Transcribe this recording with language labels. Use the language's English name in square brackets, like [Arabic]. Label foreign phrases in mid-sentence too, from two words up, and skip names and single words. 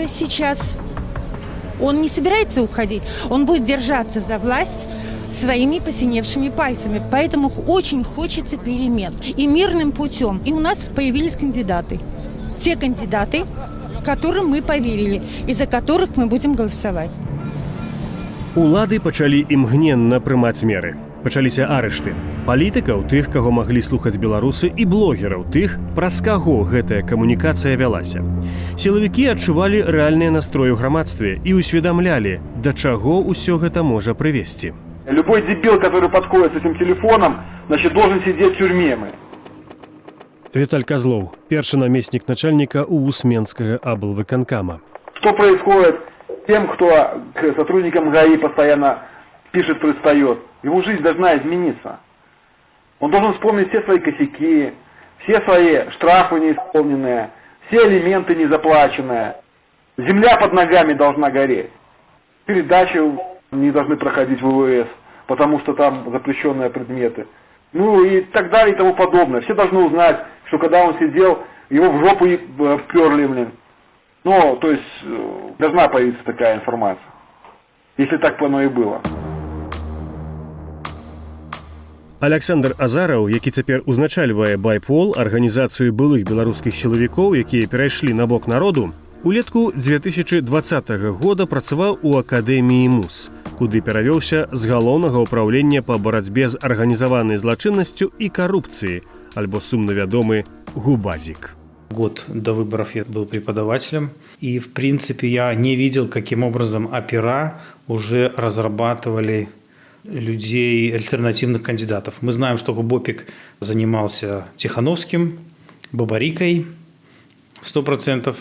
[Russian] А оказывается, сейчас Он не собирается уходить, он будет держаться за власть своими посиневшими пальцами. Поэтому очень хочется перемен. И мирным путем. И у нас появились кандидаты. Те кандидаты, которым мы поверили, и за которых мы будем голосовать. [Belarusian] Улады пачалі імгненна прымаць меры. Пачаліся арышты. Палітыкаў, тых, каго маглі слухаць беларусы, і блогераў, тых, праз каго гэтая камунікацыя вялася. Сілавікі адчувалі рэальныя настроі ў грамадстве і ўсведамлялі, да чаго ўсё гэта можа прывесці. [Russian] Любой дебил, который подходит с этим телефоном, значит, должен сидеть в тюрьме. [Belarusian] Віталь Козлов, першы намеснік начальника УУС Менскага аблвыканкама. [Russian] Что происходит с тем, кто к сотрудникам ГАИ постоянно пишет, пристает? Его жизнь должна измениться. Он должен вспомнить все свои косяки, все свои штрафы неисполненные, все алименты незаплаченные. Земля под ногами должна гореть. Передачи не должны проходить в ВВС, потому что там запрещенные предметы. Ну и так далее и тому подобное. Все должны узнать, что когда он сидел, его в жопу перли, блин. Ну, то есть, должна появиться такая информация. Если так оно и было. [Belarusian] Александр Азараў, які цяпер узначальвае Байпол, арганізацыю былых беларускіх сілавікоў, якія перайшлі на бок народу, улетку 2020 года працаваў у Акадэміі МУС, куды перавёўся з галоўнага ўпраўлення па барацьбе з арганізаванай злачыннасцю і карупцыі, альбо сумна вядомы ГУБАЗик. [Russian] Год до выборов я был преподавателем, и, в принципе, я не видел, каким образом опера уже разрабатывали людей, альтернативных кандидатов. Мы знаем, что ГУБОПИК занимался Тихановским, Бабарикой 100%.